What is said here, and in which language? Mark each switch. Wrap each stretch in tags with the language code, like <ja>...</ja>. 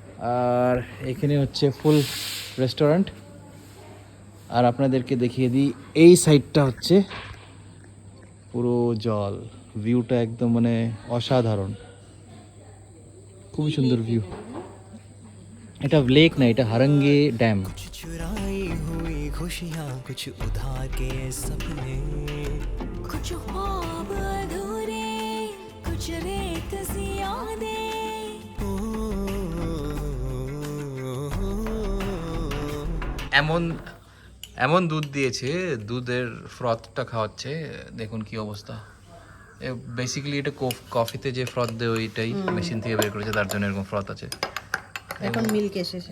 <bn>আর এখানে হচ্ছে ফুল রেস্টুরেন্ট। আর আপনাদেরকে দেখিয়ে দিই এই সাইডটা হচ্ছে পুরো জল, ভিউটা একদম মানে অসাধারণ, খুবই সুন্দর ভিউ। এটা লেক না, এটা হারঙ্গে ড্যাম।</bn> <hi>कुछ चुराई हुई खुशियाँ, कुछ उधार के सपने, कुछ ख्वाब अधूरे, कुछ रेत सी यादें।</hi> <bn>এমন এমন দুধ দিয়েছে, দুধের ফ্রথটা খাওয়াচ্ছে, দেখুন কি অবস্থা। বেসিক্যালি এটা কফিতে যে ফ্রথ দেয় ওইটাই মেশিন থেকে বের করেছে, তার জন্য এরকম ফ্রথ আছে। এখন মিল্ক এসেছে।</bn>